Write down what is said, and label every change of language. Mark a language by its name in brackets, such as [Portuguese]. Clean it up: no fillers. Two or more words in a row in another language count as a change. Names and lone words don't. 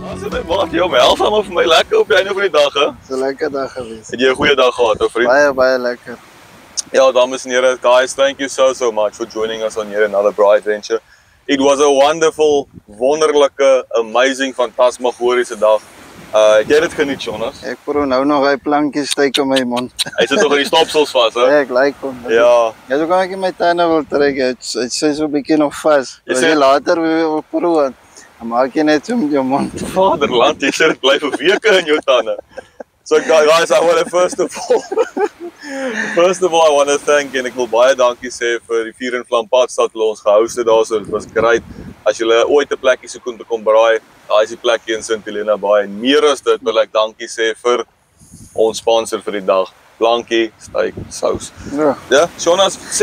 [Afrikaans] Goeie maat, jou help maar vir my lekker op die einde van die dag, hè? Dis 'n lekker dag gewees. Het jy 'n goeie dag gehad, ou vriend? Baie lekker. Ja, dames en here, [English] guys, thank you so much for joining us on yet another Braai Adventure. It was a wonderful, [Afrikaans] wonderlike, amazing, fantasmagoriese dag. Jy het dit geniet, Jonas? Ek proe nou nog hy plankies steek in my mond. Hy sit nog in die stopsels vas, hè? Ek like hom. Ja. Ja, so kan ek my tande wil trek. Dit sê so 'n bietjie nog vas. Jy As sê- jy later weer proe, dan maak jy net so met jou mond. Vaderland, jy sê dit bly vir weke in jou tande. [English] So guys, I want to first of all I want to thank [Afrikaans] en ek wil baie dankie sê vir die Vuur en Vlam Padstad wat ons gehost het daarso. Dit was great. As julle ooit 'n plekkie soek om te kom braai, daai is die plekkie in St Helena Baai. En meer as dit wil ek dankie sê vir ons sponsor vir die dag, Blankie Steak Sous. Ja. Ja, Jonas, sê